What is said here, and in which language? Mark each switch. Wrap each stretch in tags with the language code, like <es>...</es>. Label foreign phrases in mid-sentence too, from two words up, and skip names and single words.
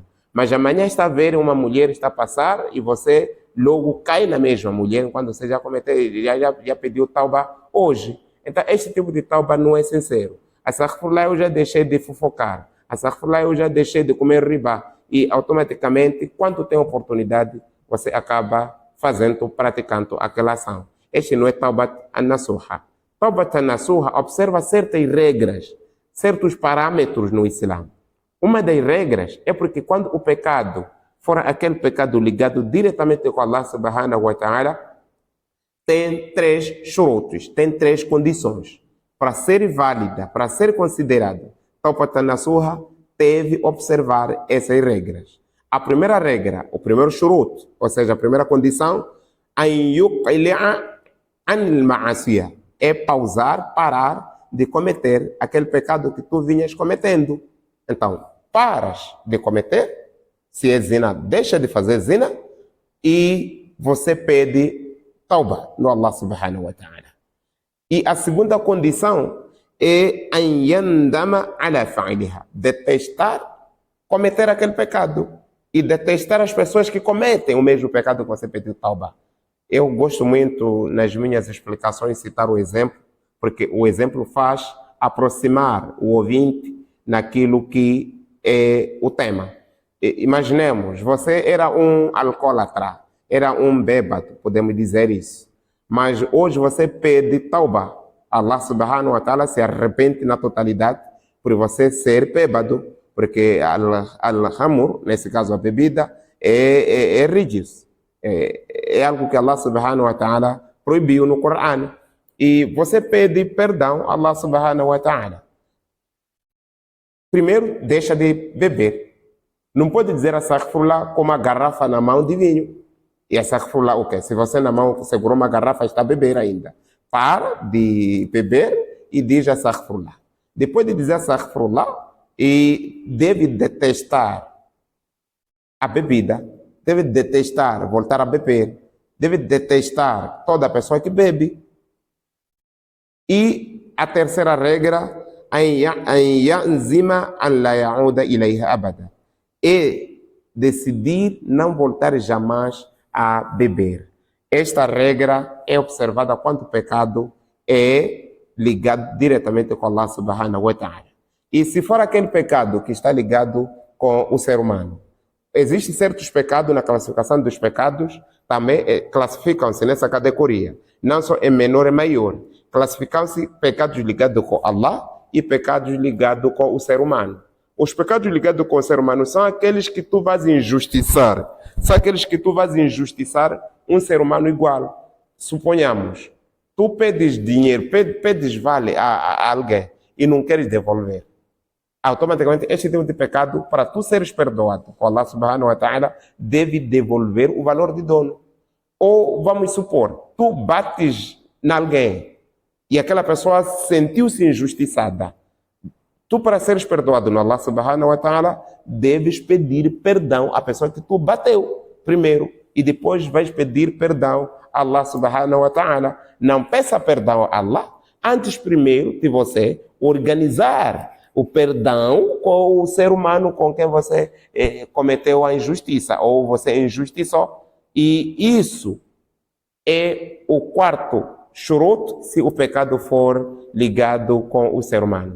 <pt>Mas amanhã está a ver uma mulher está a passar e você logo cai na mesma mulher quando você já cometeu, já pediu tauba hoje. Então, este tipo de tauba não é sincero. Astaghfirullah, eu já deixei de fofocar. Astaghfirullah, eu já deixei de comer riba. E automaticamente, quando tem oportunidade, você acaba praticando aquela ação. Este não é</pt> <ar>توبة النصوح. توبة النصوح</ar> <pt>observa certas regras, certos parâmetros no Islã. Uma das regras é porque quando o pecado for aquele pecado ligado diretamente com</pt> <ar>الله سبحانه وتعالى,</ar> <pt>tem três shurutos, tem três condições. Para ser válida, para ser considerado taubat an-nasuha, deve observar essas regras. A primeira regra, o primeiro shurut, ou seja, a primeira condição,</pt> <ar>أن يقلع عن المعصية,</ar> <pt>é pausar, parar de cometer aquele pecado que tu vinhas cometendo. Então, paras de cometer, se é zina, deixa de fazer zina e você pede tauba no</pt> <ar>الله سبحانه وتعالى.</ar> <pt>E a segunda condição é</pt> <ar>أن يندم على فعلها,</ar> <pt>detestar cometer aquele pecado e detestar as pessoas que cometem o mesmo pecado que você pediu tauba. Eu gosto muito, nas minhas explicações, citar o exemplo, porque o exemplo faz aproximar o ouvinte naquilo que é o tema. Imaginemos, você era um alcoólatra, era um bêbado, podemos dizer isso. Mas hoje você pede tauba.</pt> <ar>الله سبحانه وتعالى</ar> <pt>se arrepende na totalidade por você ser bêbado, porque al-hamur, nesse caso a bebida, é rígido. É algo que</pt> <ar>الله سبحانه وتعالى</ar> <pt>proibiu no Corão. E você pede perdão a</pt> <ar>الله سبحانه وتعالى.</ar> <pt>Primeiro, deixa de beber. Não pode dizer astaghfirullah com uma garrafa na mão de vinho. E astaghfirullah o quê? Se você na mão segurou uma garrafa, está a beber ainda. para de beber e diz astaghfirullah. Depois de dizer astaghfirullah, e deve detestar a bebida, deve detestar voltar a beber, deve detestar toda pessoa que bebe. E a terceira regra,</pt> <ar>أن يعزم أن لا يعود إليها أبدا,</ar> <pt>é decidir não voltar jamais a beber. Esta regra é observada quando o pecado é ligado diretamente com</pt> <ar>الله سبحانه وتعالى.</ar> <pt>E se for aquele pecado que está ligado com o ser humano, existem certos pecados na classificação dos pecados, também classificam-se nessa categoria. Não só é menor e maior. Classificam-se pecados ligados com Allah e pecados ligados com o ser humano. Os pecados ligados com o ser humano são aqueles que tu vais injustiçar. São aqueles que tu vais injustiçar um ser humano igual. Suponhamos, tu pedes dinheiro, pedes vale a alguém e não queres devolver. Automaticamente, este tipo de pecado, para tu seres perdoado com</pt> <ar>الله سبحانه وتعالى,</ar> <pt>deve devolver o valor de dono. Ou, vamos supor, tu bates em alguém e aquela pessoa sentiu-se injustiçada. Tu, para seres perdoado no</pt> <ar>الله سبحانه وتعالى,</ar> <pt>deves pedir perdão à pessoa que tu bateu primeiro e depois vais pedir perdão a</pt> <ar>الله سبحانه وتعالى.</ar> <pt>Não peça perdão a Allah antes primeiro de você organizar o perdão com o ser humano com quem você cometeu a injustiça ou você injustiçou. E isso é o quarto shurut se o pecado for ligado com o ser humano.</pt>